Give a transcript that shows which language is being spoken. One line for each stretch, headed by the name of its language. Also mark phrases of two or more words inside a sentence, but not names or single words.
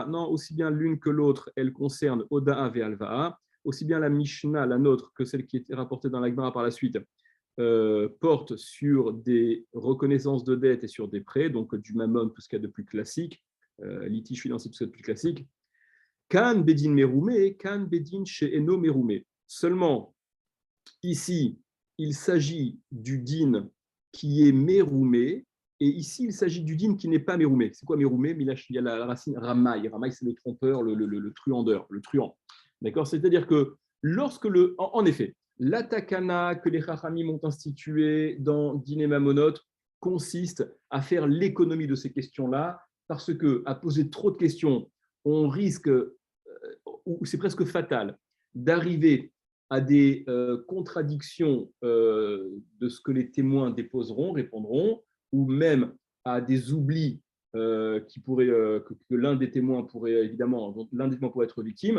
French: Non, aussi bien l'une que l'autre, elle concerne
Hebrew: הודאה והלוואה.
French: Aussi bien la Mishnah, la nôtre, que celle qui était rapportée dans la Gemara par la suite, porte sur des reconnaissances de dettes et sur des prêts, donc du mammon, tout ce qu'il y a de plus classique, litige financier, tout ce qu'il y a de plus classique.
Hebrew: כאן בדין מרומה, כאן בדין שאינו מרומה.
French: Seulement, ici, il s'agit du din qui est meroumé, et ici, il s'agit du din qui n'est pas meroumé. C'est quoi meroumé? Il y a la racine ramaï. Ramaï, c'est le trompeur, le truandeur, le truand. D'accord? C'est-à-dire que lorsque en effet, la takana que les Chachamim ont instituée dans
Hebrew: דיני ממונות
French: consiste à faire l'économie de ces questions-là, parce qu'à poser trop de questions, on risque, ou c'est presque fatal, d'arriver à des contradictions de ce que les témoins déposeront, répondront, ou même à des oublis qui pourraient, que l'un des témoins pourrait évidemment, dont l'un des témoins pourrait être victime.